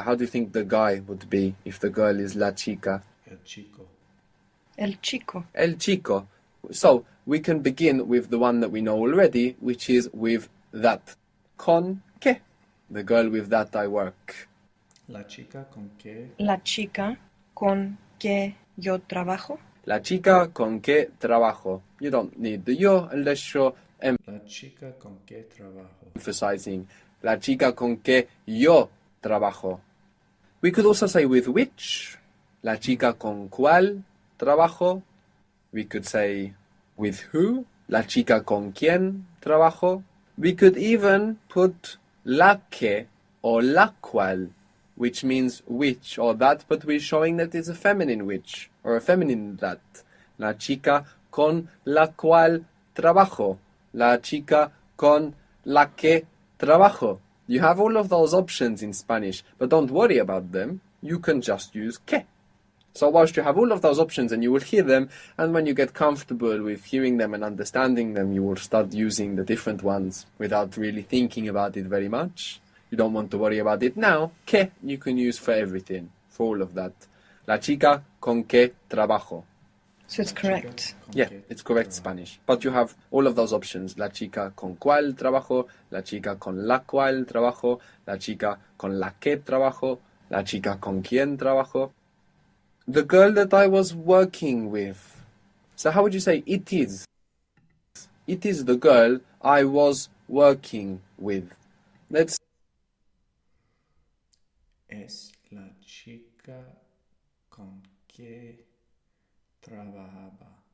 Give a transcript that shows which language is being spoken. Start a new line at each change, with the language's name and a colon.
English: How do you think the guy would be if the girl is
Spanish: la chica? El chico. El chico. El chico.
English: So we can begin with the one that we know already, which is with that.
Spanish: Con que.
English: The girl with that I work.
Spanish: La chica con que. La chica con que yo trabajo. La chica con que trabajo.
English: You don't need the yo unless you're
Spanish: La chica con que trabajo.
English: emphasizing
Spanish: la chica con que yo trabajo.
English: We could also say with which.
Spanish: La chica con cuál trabajo.
English: We could say with who.
Spanish: La chica con quién trabajo.
English: We could even put la que or la cual, which means which or that, but we're showing that it's a feminine which or a feminine that.
Spanish: La chica con la cual trabajo. La chica con la que trabajo.
English: You have all of those options in Spanish, but don't worry about them. You can just use que. So whilst you have all of those options and you will hear them, and when you get comfortable with hearing them and understanding them, you will start using the different ones without really thinking about it very much. You don't want to worry about it now. Que you can use for everything, for all of that.
Spanish: La chica con que trabajo.
English: So it's correct.
Spanish: Con
English: Yeah,
Spanish: que
English: it's correct
Spanish: trabajo.
English: Spanish. But you have all of those options.
Spanish: La chica con cuál trabajo, la chica con la cual trabajo, la chica con la que trabajo, la chica con quién trabajo.
English: The girl that I was working with. So how would you say it is? It is the girl I was working with. Let's
Spanish: Es la chica con que trabajaba.